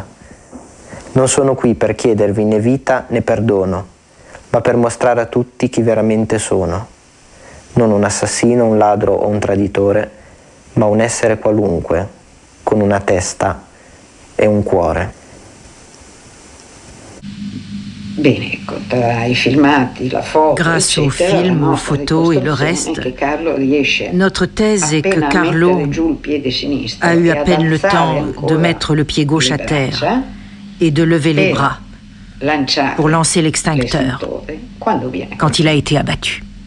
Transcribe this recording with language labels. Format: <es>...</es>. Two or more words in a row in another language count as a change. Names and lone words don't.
<it>Non sono qui per chiedervi né vita né perdono, ma per mostrare a tutti chi veramente sono. Non un assassino, un ladro o un traditore, ma un essere qualunque, con una testa e un cuore.</it> <fr>Grâce aux films, aux photos et le reste, notre thèse est que Carlo a eu à peine le temps de mettre le pied gauche à terre et de lever les bras pour lancer l'extincteur quand il a été abattu.</fr>